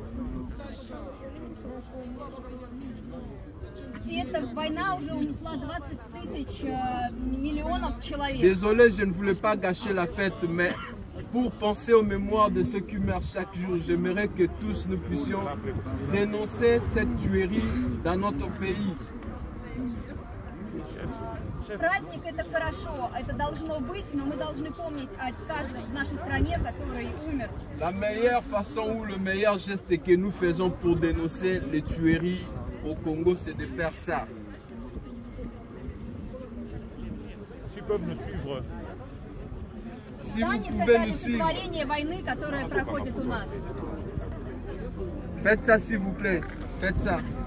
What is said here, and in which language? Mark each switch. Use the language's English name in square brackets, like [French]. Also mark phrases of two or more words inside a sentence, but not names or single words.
[French] Désolé, je ne voulais pas gâcher la fête, mais pour penser aux mémoires de ceux qui meurent chaque jour, j'aimerais que tous nous puissions dénoncer cette tuerie dans notre pays. [Russian] Праздник это хорошо, это должно быть, но мы должны помнить о каждом в нашей стране, который умер. [French] La meilleure façon ou le meilleur geste que nous faisons pour dénoncer les tueries au Congo, c'est de faire ça. S'ils peuvent nous suivre. Si vous pouvez nous suivre. Faites ça s'il vous plaît, faites ça.